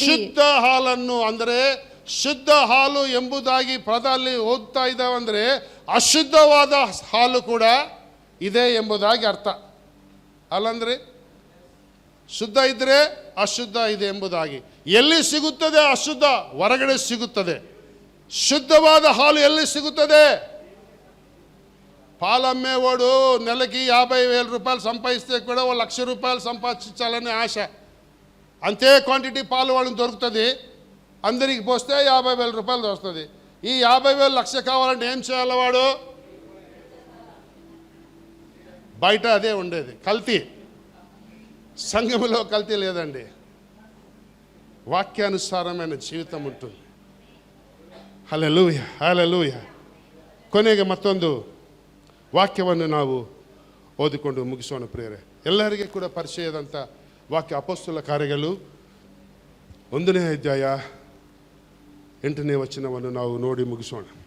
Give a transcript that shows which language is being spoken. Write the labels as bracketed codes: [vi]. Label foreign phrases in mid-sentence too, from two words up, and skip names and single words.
[kn] ಶುದ್ಧ ಹಾಲನ್ನು ಅಂದರೆ, ಶುದ್ಧ ಹಾಲು ಎಂಬುದಾಗಿ ಪದದಲ್ಲಿ ಓದ್ತಾ ಇದ್ದಾವಂದ್ರೆ ಅಶುದ್ಧವಾದ ಹಾಲು ಕೂಡ ಇದೆ ಎಂಬುದಾಗಿ ಅರ್ಥ ಅಲ್ಲಂದ್ರೆ, ಶುದ್ಧ ಇದ್ರೆ ಅಶುದ್ಧ ಇದೆ ಎಂಬುದಾಗಿ. ಎಲ್ಲಿ ಸಿಗುತ್ತದೆ ಅಶುದ್ಧ? ಹೊರಗಡೆ ಸಿಗುತ್ತದೆ. ಶುದ್ಧವಾದ ಹಾಲು ಎಲ್ಲಿ ಸಿಗುತ್ತದೆ? [te] పాలమ్మే వాడు నెలకి 50,000 రూపాయలు సంపాదిస్తే కూడా 1,00,000 రూపాయలు సంపాదించాలని ఆశ. అంతే క్వాంటిటీ పాలు వాళ్ళని దొరుకుతుంది, అందరికి పోస్తే 50,000 రూపాయలు వస్తుంది. ఈ 50,000 లక్ష కావాలంటే ఏం చేయాలి వాడు? బయట అదే ఉండేది కల్తీ. సంఘములో కల్తీ లేదండి, వాక్యానుసారమైన జీవితం ఉంటుంది. [kn] ಹಲ್ಲೆಲೂಯಾ, ಹಲ್ಲೆಲೂಯಾ. ಕೊನೆಗೆ ಮತ್ತೊಂದು ವಾಕ್ಯವನ್ನು ನಾವು ಓದಿಕೊಂಡು ಮುಗಿಸೋಣ ಪ್ರಿಯರೇ. ಎಲ್ಲರಿಗೆ ಕೂಡ ಪರಿಚಯದಂಥ ವಾಕ್ಯ, ಅಪೊಸ್ತಲ ಕಾರ್ಯಗಳು 1ನೇ ಅಧ್ಯಾಯ 8ನೇ ವಚನವನ್ನು ನಾವು ನೋಡಿ ಮುಗಿಸೋಣ.